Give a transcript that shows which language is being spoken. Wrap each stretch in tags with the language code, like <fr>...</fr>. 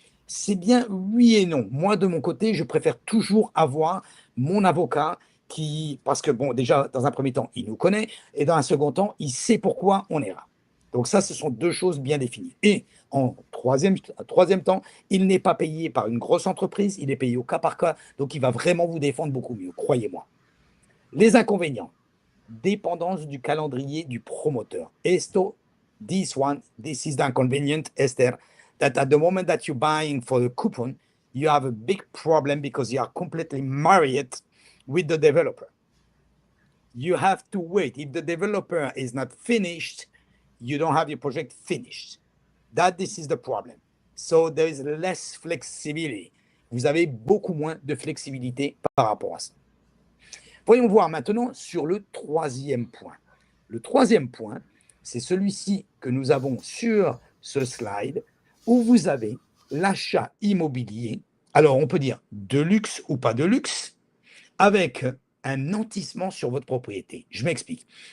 <fr>C'est bien, oui et non. Moi, de mon côté, je préfère toujours avoir mon avocat parce que, bon, déjà, dans un premier temps, il nous connaît, et dans un second temps, il sait pourquoi on est là. Donc ça, ce sont 2 choses bien définies. Et en troisième temps, il n'est pas payé par une grosse entreprise, il est payé au cas par cas, donc il va vraiment vous défendre beaucoup mieux, croyez-moi. Les inconvénients, dépendance du calendrier du promoteur.</fr> <en>This is the inconvenient, Esther, that at the moment that you're buying for the coupon, you have a big problem because you are completely married with the developer. You have to wait. If the developer is not finished, you don't have your project finished. This is the problem. So there is less flexibility.</en> <fr>vous avez beaucoup moins de flexibilité par rapport à ça. Voyons voir maintenant sur le troisième point. Le troisième point, c'est celui-ci que nous avons sur ce slide, où vous avez l'achat immobilier, alors on peut dire de luxe ou pas de luxe, avec un nantissement sur votre propriété. Je m'explique.</fr>